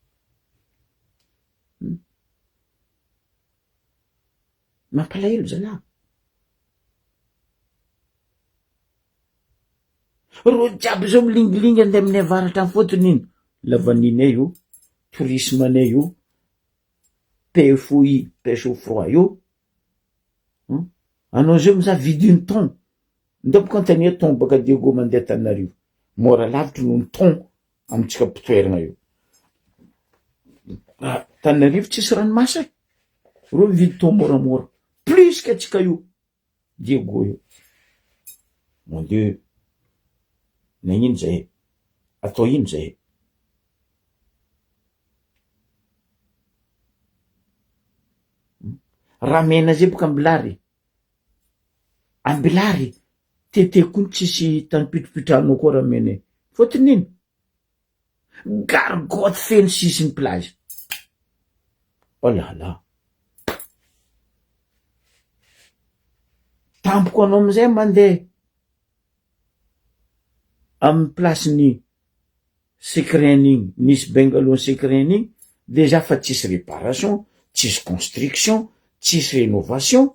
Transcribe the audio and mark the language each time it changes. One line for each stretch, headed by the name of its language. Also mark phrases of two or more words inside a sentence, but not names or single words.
Malagasy: Mampalahelo zalahy. Ro jiaby zao milingilingy andeha amin'ny avaratra any fotony iny. Lavanina io, tourisme anay io, PFOI,
French: pêche au froid io.
Malagasy: Anao zao miza vidiny ton. Ndopoko antania ton baka Diego mandeha Tananarivo. Mora lavitry noho ny ton amitsika pitoeragna io. Tananarivo tsisy ranomasy. Ro mividy ton moramora.
French: Plus que
Malagasy: atsika io. Diego io.
French: Mon Dieu.
Malagasy: Nagnino zay? Atao ino zay? Ramena zay boka ambilary. Ambilary. Tete koa tsisy tany pitropitrano koa ramena. Fotony ino? Gargotte feno sisiny plage.
French: Oh là là.
Malagasy: Tampoko anao amizay mandeha amy place-ny secret-ny Nice Bungalow secret-ny déjà fa tsisy réparation, tsisy construction, tsisy rénovation.